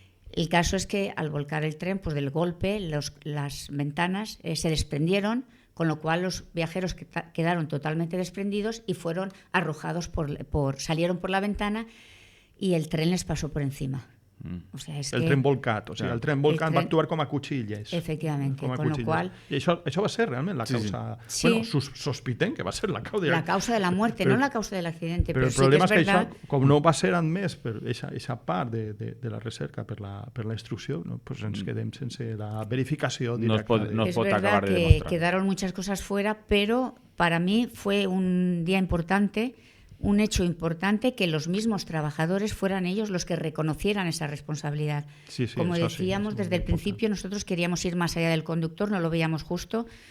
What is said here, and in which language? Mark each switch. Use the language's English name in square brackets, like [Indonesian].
[Spanish] El caso es que al volcar el tren, pues del golpe, las ventanas se desprendieron, con lo cual los viajeros quedaron totalmente desprendidos y fueron arrojados salieron por la ventana y el tren les pasó por encima. O sea, [Catalan] tren volcat, o sigui, el tren volcat va actuar com a cuchilles. [Spanish] Efectivamente, con lo cual... [Catalan] I això va ser realment la causa... Sí. Bueno, sospiten que va ser la causa... [Spanish] La causa de la muerte, no la causa del accidente, [Catalan] però el problema és que això, com no va ser admès per aquesta part de la recerca, per la instrucció, pues ens quedem sense la verificació directa. No es pot acabar de demostrar. [Spanish] Es verdad que quedaron muchas cosas fuera, pero para mí fue un día importante, un hecho importante, que los mismos trabajadores fueran ellos los que reconocieran esa responsabilidad. Sí, como decíamos, desde el principio nosotros queríamos ir más allá del conductor, no lo veíamos justo.